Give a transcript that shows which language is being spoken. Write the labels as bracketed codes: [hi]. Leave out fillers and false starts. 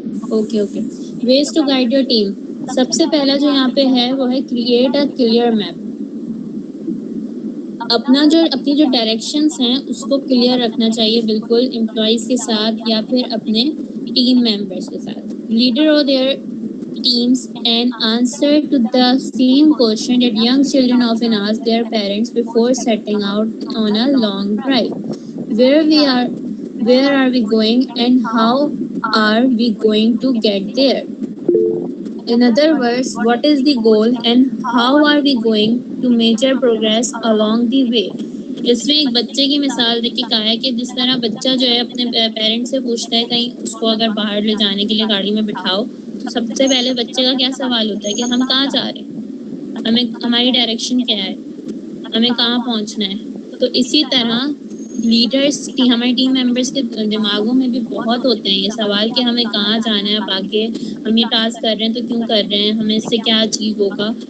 [ur] Okay okay ways to guide your team. سب سے پہلا جو یہاں پہ ہے وہ ہے [en] Create a clear map. [ur] اپنی جو ڈائریکشنس ہیں اس کو کلیئر رکھنا چاہیے بالکل امپلائیز کے ساتھ یا پھر اپنے ٹیم ممبرس کے ساتھ. [en] Leader owe their teams and answer to the same question that young children often ask their parents before setting out on a long drive. Where are we going and how are we going to get there? In other words, what is the goal and how are we going to measure progress along the way? [ur] اس میں ایک بچے کی مثال دے کے کہا ہے کہ جس طرح بچہ جو ہے اپنے پیرنٹ سے پوچھتا ہے کہیں اس کو اگر باہر لے جانے کے لیے گاڑی میں بٹھاؤ تو سب سے پہلے بچے کا کیا سوال ہوتا ہے کہ ہم کہاں جا رہے ہیں، ہماری ڈائریکشن کیا ہے، ہمیں کہاں پہنچنا ہے. تو اسی طرح لیڈرس ہمارے ٹیم ممبرس کے دماغوں میں بھی بہت ہوتے ہیں یہ سوال کہ ہمیں کہاں جانا ہے، اب آگے ہم یہ ٹاسک کر رہے ہیں تو کیوں کر رہے ہیں، ہمیں اس سے کیا اچیو ہوگا.